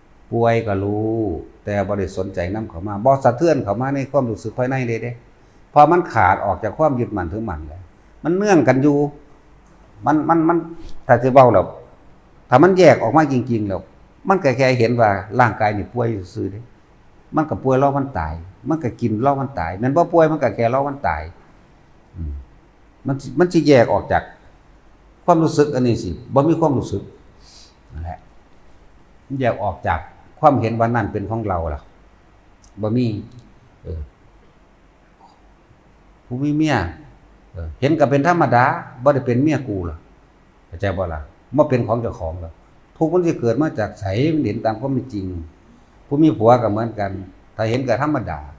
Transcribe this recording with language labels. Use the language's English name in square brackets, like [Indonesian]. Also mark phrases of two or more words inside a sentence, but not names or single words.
[Lao] ປ່ວຍກໍຮູ້ ແຕ່ບໍ່ໄດ້ສົນໃຈນຳເຂົ້າມາ ບໍ່ສະເທືອນເຂົ້າມາໃນຄວາມຮູ້ສຶກພາຍໃນເລີຍເດ້ ເພາະມັນຂາດອອກຈາກຄວາມຍຶດໝັ້ນຖືໝັ້ນແລ້ວ ມັນເນື່ອງກັນຢູ່ ມັນ ມັນ ມັນ ຖ້າຈະເວົ້າແລ້ວ ຖ້າມັນແຍກອອກມາຈິງໆແລ້ວ ມັນກໍແຄ່ເຫັນວ່າຮ່າງກາຍນີ້ປ່ວຍซื่ອໆເດ້ ມັນກໍປ່ວຍລໍ້ມັນຕາຍ ມັນກໍກິນລໍ້ມັນຕາຍ ແມ່ນບໍ່ປ່ວຍ ມັນກໍແຄ່ລໍ້ມັນຕາຍอืມ ມັນສິ ມັນສິ ແຍກອອກຈາກຄວາມຮູ້ສຶກອັນນີ້ສິ ບໍ່ມີຄວາມຮູ້ສຶກ ນັ້ນແຫຼະ ແຍກອອກຈາກຄວາມເຫັນວ່ານັ້ນເປັນຂອງເຮົາລ່ະ ບໍ່ມີ ເອອ ຜູ້ມີເມຍ ເອอ ເຫັນກໍເປັນທຳມະດາ ບໍ່ໄດ້ເປັນເມຍกูລ່ະ ເຂົ້າໃຈບໍ່ລ່ະ ບໍ່ເປັນຂອງເຈົ້າຂອງແລ້ວ ທຸກມັນສິເກີດມາຈາກໄສ ມັນເຫັນຕາມຄວາມເປັນຈິງ ຜູ້ມີຜົວກໍເໝືອນກັນ ຖ້າເຫັນກໍທຳມະດາ